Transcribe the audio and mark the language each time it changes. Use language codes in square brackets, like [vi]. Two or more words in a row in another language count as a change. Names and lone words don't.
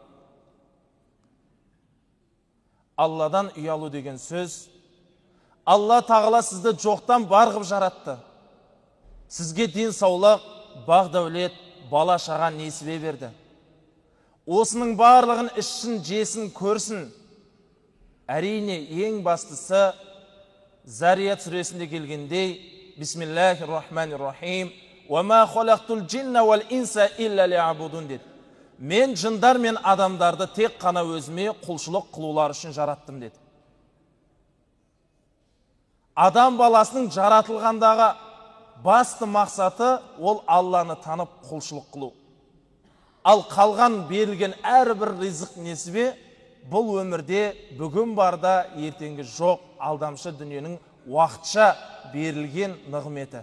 [kk] Алладан ұялу деген сөз, Алла Тағала сізді жоқтан бар қылып жаратты. Сізге денсаулық, бақ дәулет, бала шаға несібе берді. Осының барлығын ішсін, жесін, көрсін. Әрине ең бастысы Зарият сүресінде келгендей [ar] بسم الله الرحمن الرحيم «وما خلقت الجن والإنس إلا ليعبدون» [kk] деді. Мен жындар мен адамдарды тек қана өзіме құлшылық қылулар үшін жараттым деді. Адам баласының жаратылғандағы басты мақсаты ол Алланы танып құлшылық қылу. Ал қалған берілген әрбір ризық несібе бұл өмірде бүгін барда ертеңгі жоқ алдамшы дүниенің уақытша берілген нығметі.